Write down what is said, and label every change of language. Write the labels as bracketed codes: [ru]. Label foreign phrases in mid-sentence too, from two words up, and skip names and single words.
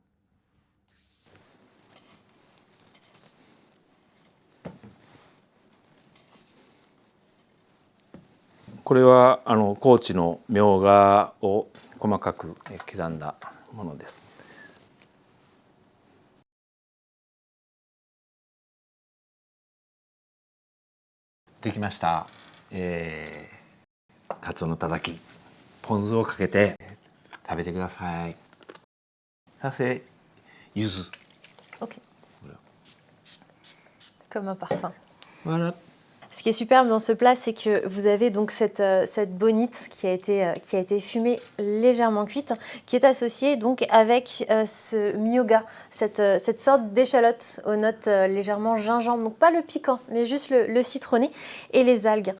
[ja] これは高知のみょうがを細かく刻んだものです。できました。カツオのたたき、ポン酢をかけて食べてください。 [fr] Ça c'est yuzu. Ok. Comme un parfum. Voilà. Ce qui est superbe dans ce plat, c'est que vous avez donc cette bonite qui a été fumée légèrement cuite, qui est associée donc avec ce myoga, cette sorte d'échalote aux notes légèrement gingembre, donc pas le piquant, mais juste le citronné et les algues.